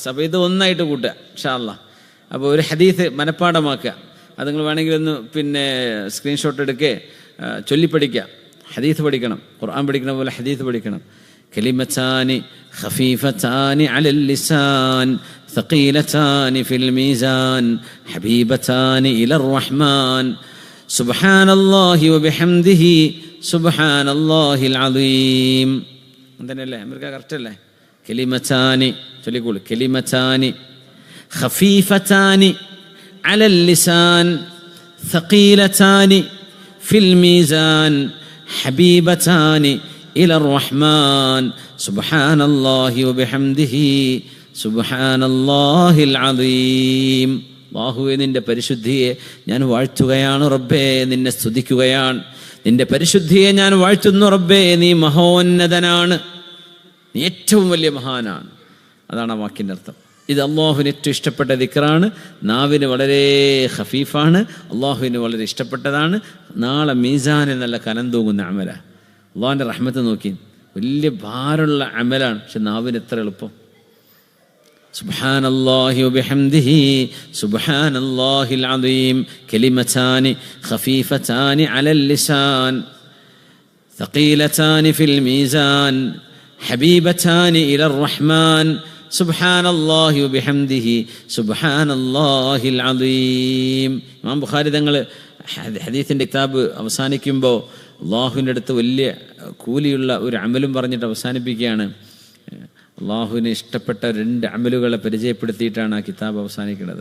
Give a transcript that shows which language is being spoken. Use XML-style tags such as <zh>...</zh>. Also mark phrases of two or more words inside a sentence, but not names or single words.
<ml>അപ്പോൾ ഇത് ഒന്നായിട്ട് കൂട്ടുക</ml> <ar>إن شاء الله.</ar> <ml>അപ്പോൾ ഒരു ഹദീസ് മനഃപ്പാഠമാക്കുക. അത് നിങ്ങൾ വേണമെങ്കിൽ ഒന്ന് സ്ക്രീൻഷോട്ട് എടുക്കുക, ചൊല്ലിപ്പഠിക്കുക. ഹദീസ് പഠിക്കണം, ഖുർആൻ പഠിക്കണ പോലെ ഹദീസ് പഠിക്കണം.</ml> <ar>كلمتان خفيفتان على اللسان ثقيلتان في الميزان حبيبتان إلى الرحمن سبحان الله وبحمده سبحان الله العظيم.</ar> <ml>എന്തെന്നല്ലേ അമേരിക്ക കറക്റ്റ് അല്ലേ?</ml> <ar>കലിമത്താനി ചൊല്ലിക്കോളൂ. كلمتان خفيفتان على اللسان ثقيلتان في الميزان حبيبتان إلى الرحمن سبحان الله وبحمده سبحان الله العظيم.</ar> <ml>അല്ലാഹുവേ, നിന്റെ പരിശുദ്ധിയെ ഞാൻ വാഴ്ത്തുകയാണ് റബ്ബേ, നിന്നെ സ്തുതിക്കുകയാണ്. നിന്റെ പരിശുദ്ധിയെ ഞാൻ വാഴ്ത്തുന്നു റബ്ബേ, നീ മഹോന്നതനാണ്, നീ ഏറ്റവും വലിയ മഹാനാണ്. അതാണ് ആ വാക്കിൻ്റെ അർത്ഥം. ഇത് അള്ളാഹുവിന് ഏറ്റവും ഇഷ്ടപ്പെട്ട ദിക്റാണ്. നാവിന് വളരെ ഖഫീഫാണ്, അള്ളാഹുവിന് വളരെ ഇഷ്ടപ്പെട്ടതാണ്. നാളെ മീസാനിൽ നല്ല കനം തൂങ്ങുന്ന അമലാണ്. അള്ളാഹുവിൻ്റെ റഹ്മത്ത് നോക്കി, വലിയ ഭാരമുള്ള അമലാണ്, പക്ഷെ നാവിന് എത്ര എളുപ്പം.</ml> <ar>سبحان الله وبحمده سبحان الله العظيم. كلمتان خفيفتان على اللسان ثقيلتان في الميزان حبيبتان إلى الرحمن سبحان الله وبحمده سبحان الله العظيم.</ar> <ml>ഇമാം ബുഖാരി തങ്ങൾ ഹദീസിൻ്റെ കിതാബ് അവസാനിക്കുമ്പോൾ അള്ളാഹുവിൻ്റെ അടുത്ത് വലിയ കൂലിയുള്ള ഒരു അമലും പറഞ്ഞിട്ട് അവസാനിപ്പിക്കുകയാണ്. അള്ളാഹുവിന് ഇഷ്ടപ്പെട്ട 2 അമലുകളെ പരിചയപ്പെടുത്തിയിട്ടാണ് ആ കിതാബ് അവസാനിക്കുന്നത്.</ml>